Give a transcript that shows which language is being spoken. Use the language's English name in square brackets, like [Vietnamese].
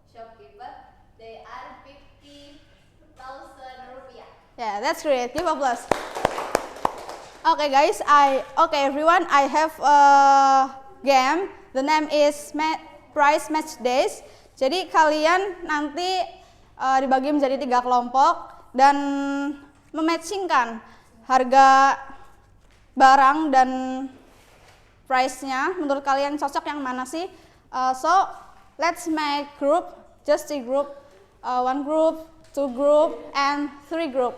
[English] Shopkeeper, they are 50,000 rupiah. Yeah, that's great. Give applause. Okay, guys. Everyone. I have a game. The name is Price Match Days. [Indonesian] Jadi kalian nanti dibagi menjadi 3 kelompok dan mematchingkan harga barang dan price-nya. Menurut kalian cocok yang mana sih? [English] So let's make group, just 3 group, 1 group, 2 group, and 3 group.